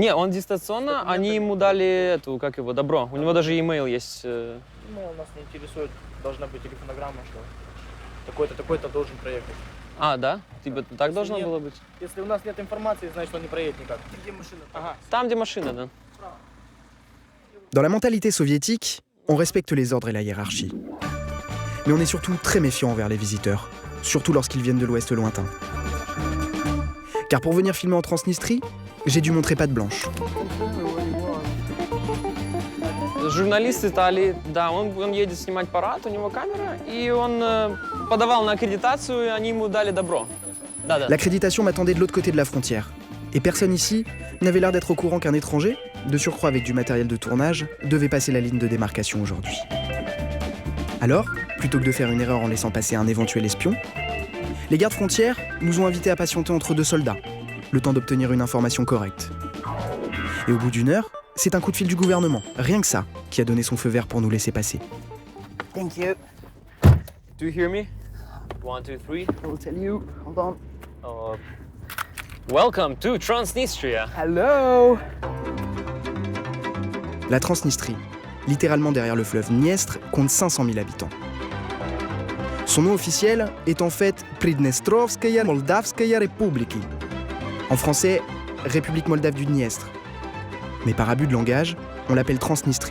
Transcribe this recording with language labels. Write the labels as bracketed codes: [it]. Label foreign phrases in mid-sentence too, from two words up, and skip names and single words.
[ru] Не, он дистанционно, они ему дали добро. У него даже e-mail есть. Ну, нас не интересует, должна быть телефонограмма, что такой-то, такой-то должен проехать. Да? Типа так должно нет, было быть? Если у нас нет информации, значит, он не проедет никак. Где машина? Ага. Там, где машина, да. [fr] Dans la mentalité soviétique, on respecte les ordres et la hiérarchie. Mais on est surtout très méfiant envers les visiteurs, surtout lorsqu'ils viennent de l'Ouest lointain. Car pour venir filmer en Transnistrie, j'ai dû montrer patte blanche. [ru] Журналист Италии, да, он едет снимать парад, у него камера, и он подавал на аккредитацию, и они ему дали добро. Да. [fr] L'accréditation m'attendait de l'autre côté de la frontière. Et personne ici n'avait l'air d'être au courant qu'un étranger, de surcroît avec du matériel de tournage, devait passer la ligne de démarcation aujourd'hui. Alors, plutôt que de faire une erreur en laissant passer un éventuel espion, les gardes frontières nous ont invités à patienter entre deux soldats, le temps d'obtenir une information correcte. Et au bout d'une heure, c'est un coup de fil du gouvernement, rien que ça, qui a donné son feu vert pour nous laisser passer. [en] Thank you. Do you hear me? 1, 2, 3. I will tell you. Hold on. Welcome to Transnistria. Hello. [fr] La Transnistrie, littéralement derrière le fleuve Dniestre, compte 500 000 habitants. Son nom officiel est en fait Pridnestrovskaya Moldavskaya Republiki. En français, République moldave du Dniestre. Mais par abus de langage, on l'appelle Transnistrie.